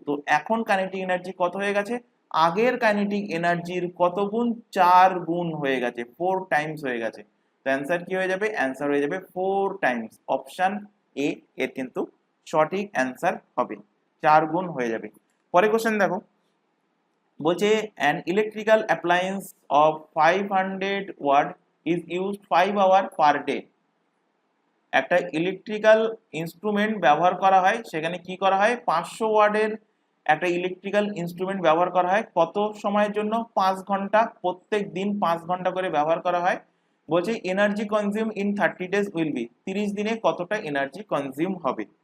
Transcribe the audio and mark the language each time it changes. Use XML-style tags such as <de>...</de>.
<bn>তো এখন kinetic energy কত হয়ে গেছে? আগের কাইনেটিক এনার্জির কত গুণ? 4 গুণ হয়ে গেছে, 4 টাইমস হয়ে গেছে। তো অ্যান্সার কি হয়ে যাবে? অ্যান্সার হয়ে যাবে 4 টাইমস। অপশন এ এর কিন্তু সঠিক অ্যান্সার হবে, 4 গুণ হয়ে যাবে। পরে কোশ্চেন দেখো, বলছে</bn> <en>an electrical appliance of 500 watt is used 5 hour per day।</en> <bn>একটা ইলেকট্রিক্যাল ইনস্ট্রুমেন্ট ব্যবহার করা হয়, সেখানে কি করা হয়? 500 ওয়াটের একটা ইলেকট্রিক্যাল ইনস্ট্রুমেন্ট ব্যবহার করা হয় কত সময়ের জন্য? 5 ঘন্টা। প্রত্যেক দিন 5 ঘন্টা করে ব্যবহার করা হয়। বলছে</bn> <en>energy consume in 30 days will be,</en> <bn>30 দিনে কতটা এনার্জি কনজিউম হবে?</bn>